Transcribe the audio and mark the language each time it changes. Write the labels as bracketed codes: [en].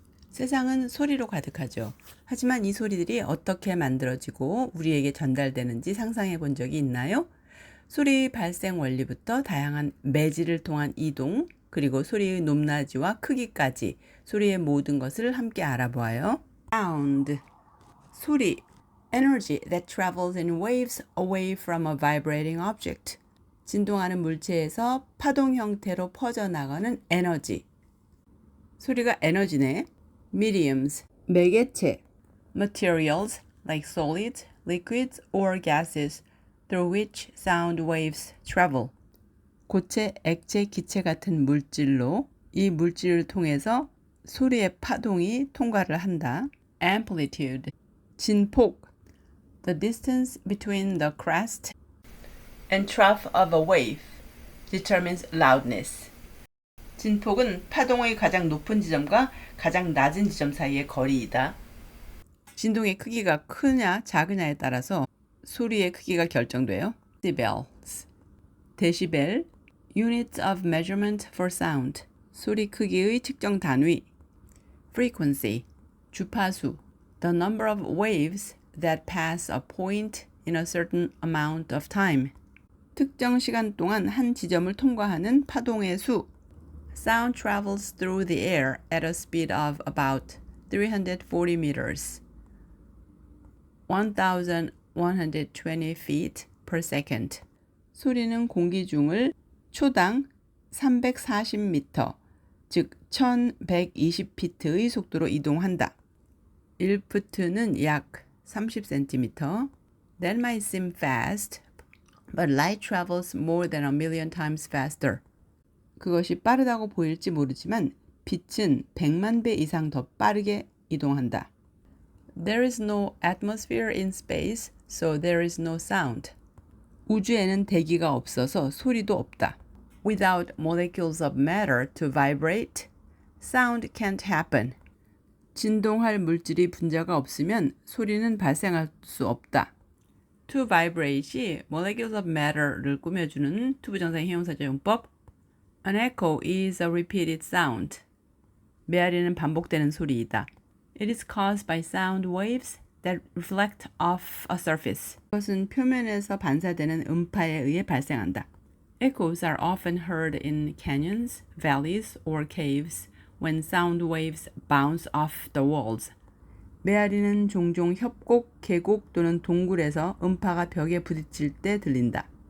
[ko] 세상은 소리로 가득하죠. 하지만 이 소리들이 어떻게 만들어지고 우리에게 전달되는지 상상해 본 적이 있나요? 소리 발생 원리부터 다양한 매질을 통한 이동, 그리고 소리의 높낮이와 크기까지 소리의 모든 것을 함께 알아보아요. [en] Sound, [ko] 소리, [en] energy that travels in waves away from a vibrating object. [ko] 진동하는 물체에서 파동 형태로 퍼져나가는 에너지. 소리가 에너지네. [en] Mediums, [ko] 매개체. [en] Materials like solids, liquids, or gases through which sound waves travel. [ko] 고체, 액체, 기체 같은 물질로 이 물질을 통해서 소리의 파동이 통과를 한다. [en] Amplitude, [ko] 진폭. [en] The distance between the crest and trough of a wave determines loudness. [ko] 진폭은 파동의 가장 높은 지점과 가장 낮은 지점 사이의 거리이다. 진동의 크기가 크냐 작으냐에 따라서 소리의 크기가 결정돼요. [en] Decibels, 데시벨, units of measurement for sound, [ko] 소리 크기의 측정 단위. [en] Frequency, [ko] 주파수, [en] the number of waves that pass a point in a certain amount of time. [ko] 특정 시간 동안 한 지점을 통과하는 파동의 수. [en] Sound travels through the air at a speed of about 340 meters, 1,120 feet per second. [ko] 소리는 공기 중을 초당 340m, 즉 1120피트의 속도로 이동한다. 1푸트는 약 30cm. [en] That might seem fast, but light travels more than 1,000,000 times faster. [ko] 그것이 빠르다고 보일지 모르지만 빛은 100만 배 이상 더 빠르게 이동한다. [en] There is no atmosphere in space, so there is no sound. [ko] 우주에는 대기가 없어서 소리도 없다. [en] Without molecules of matter to vibrate, sound can't happen. [ko] 진동할 물질이 분자가 없으면 소리는 발생할 수 없다. [en] To vibrate이 molecules of matter를 [ko] 꾸며주는 투부정사의 형용사적 용법. [en] An echo is a repeated sound. [ko] 메아리는 반복되는 소리이다. [en] It is caused by sound waves that reflect off a surface. [ko] 그것은 표면에서 반사되는 음파에 의해 발생한다. [en] Echoes are often heard in canyons, valleys, or caves when sound waves bounce off the walls. [ko] 메아리는 종종 협곡, 계곡 또는 동굴에서 음파가 벽에 부딪힐 때 들린다.